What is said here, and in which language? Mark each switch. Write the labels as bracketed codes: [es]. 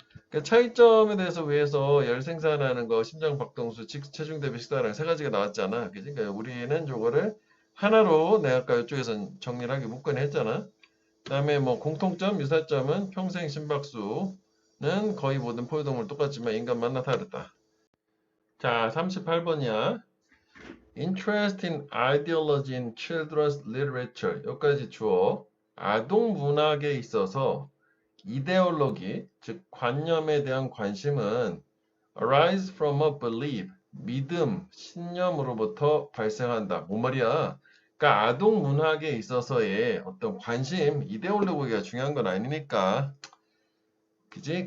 [ko] 그러니까 차이점에 대해서 위해서 열 생산하는 거, 심장 박동수, 체중 대비 식사량 세 가지가 나왔잖아. 그지? 그러니까 우리는 저거를 하나로 내가 아까 이쪽에서 정리를 하게 묶어내 했잖아. 그다음에 뭐 공통점, 유사점은 평생 심박수는 거의 모든 포유동물 똑같지만 인간마다 다르다. 자, 38번이야. [en] Interest in ideology in children's literature. [ko] 여기까지 주어. 아동 문학에 있어서 이데올로기, 즉 관념에 대한 관심은 [en] arise from a belief. [ko] 믿음, 신념으로부터 발생한다. 뭔 말이야? 그러니까 아동 문학에 있어서의 어떤 관심, 이데올로기가 중요한 건 아니니까. 그지?